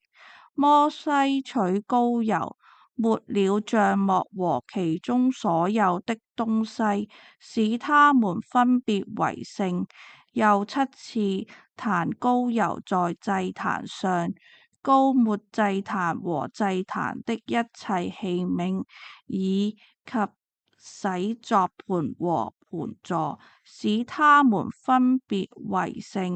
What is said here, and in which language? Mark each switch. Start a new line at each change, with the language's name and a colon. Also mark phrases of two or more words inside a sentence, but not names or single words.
Chinese: 摩西取膏油，抹了帳幕和其中所有的東西，使他們分別為聖，又7次彈膏油在祭壇上，膏抹祭壇和祭壇的一切器皿，以及洗作盤和盤座，使他們分別為聖。